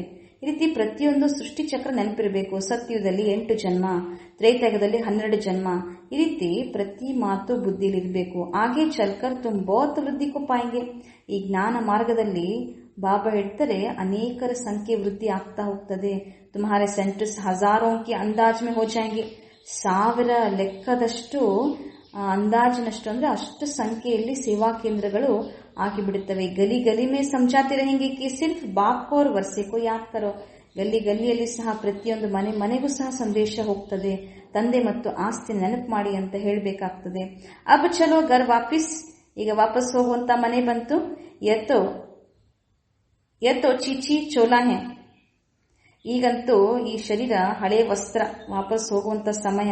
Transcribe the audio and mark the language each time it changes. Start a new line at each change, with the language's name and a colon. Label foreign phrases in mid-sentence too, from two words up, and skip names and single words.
Kannada: ಈ ರೀತಿ ಪ್ರತಿಯೊಂದು ಸೃಷ್ಟಿ ಚಕ್ರ ನೆನಪಿರಬೇಕು. ಸತ್ಯುಗದಲ್ಲಿ 8 ಜನ್ಮ, ತ್ರೇತಾಯುಗದಲ್ಲಿ 12 ಜನ್ಮ. ಈ ರೀತಿ ಪ್ರತಿ ಮಾತು ಬುದ್ಧಿಲಿರಬೇಕು. ಹಾಗೆ
Hindi: चलकर तुम बहुत वृद्धि को पाएंगे.
Kannada: ಈ ಜ್ಞಾನ ಮಾರ್ಗದಲ್ಲಿ ಬಾಬಾ ಹೇಳ್ತಾರೆ ಅನೇಕರ ಸಂಖ್ಯೆ ವೃದ್ಧಿ ಆಗ್ತಾ ಹೋಗ್ತದೆ.
Hindi: तुम्हारे सेंटर्स हजारों के अंदाज में हो जाएंगे.
Kannada: 1000 ಲೆಕ್ಕದಷ್ಟು ಅಂದಾಜಿನಷ್ಟು ಅಂದ್ರೆ ಅಷ್ಟು ಸಂಖ್ಯೆಯಲ್ಲಿ ಸೇವಾ ಕೇಂದ್ರಗಳು ಆಗಿಬಿಡುತ್ತವೆ.
Hindi: गली गली में समझाते रहेंगे कि सिर्फ बाप को और वर्षे को याद करो.
Kannada: ಗಲ್ಲಿ ಗಲ್ಲಿಯಲ್ಲಿ ಸಹ ಪ್ರತಿಯೊಂದು ಮನೆಗೂ ಸಹ ಸಂದೇಶ ಹೋಗ್ತದೆ, ತಂದೆ ಮತ್ತು ಆಸ್ತಿ ನೆನಪು ಮಾಡಿ ಅಂತ ಹೇಳಬೇಕಾಗ್ತದೆ.
Hindi: अब चलो घर वापस,
Kannada: ಈಗ ವಾಪಸ್ ಹೋಗುವಂತ ಮನೆ ಬಂತು.
Hindi: ये तो छी छी चोला है,
Kannada: ಈಗಂತೂ ಈ ಶರೀರ ಹಳೆ ವಸ್ತ್ರ, ವಾಪಸ್ ಹೋಗುವಂತ ಸಮಯ.